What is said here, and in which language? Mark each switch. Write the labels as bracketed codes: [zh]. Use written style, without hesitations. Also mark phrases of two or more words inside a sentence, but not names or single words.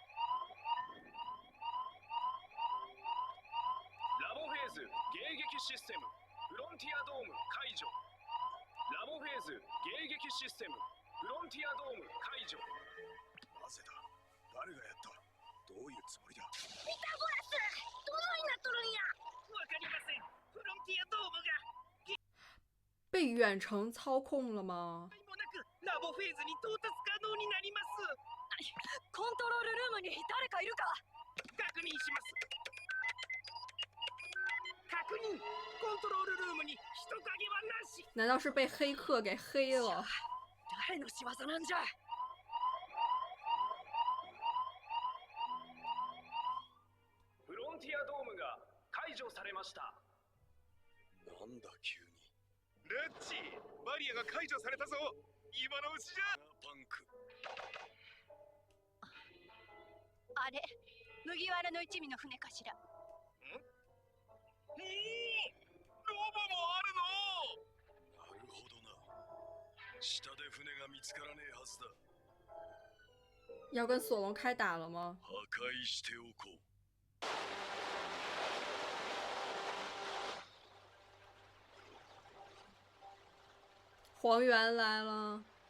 [ja] ラボフェーズ迎撃システムフロンティアドーム解除。ラボフェーズ迎撃システムフロンティアドーム解除。なぜだ？誰がやった？どういうつもりだ？ピタゴラス！どないなっとるんや？わかりません。フロンティアドームが [zh] 被远程操控了吗？ [ja] もなくラボフェーズに到達可能になります。コントロールルームに誰かいるか？確認します。確認。コントロールルームに人影はなし。 [zh] 难道是被黑客给黑了？ [ja] 誰の仕業なんじゃ？フロン解除されました。なんだ急に。ルッチ、バリアが解除されたぞ。今のうちじゃ。パンク。あれ、麦わらの一味の船かしら。おお、ロボもあるの。なるほどな。下で船が見つからねえはずだ。 [zh] 要跟索隆开打了吗？ [ja] 破壊しておこう。 [zh] 黄猿来了。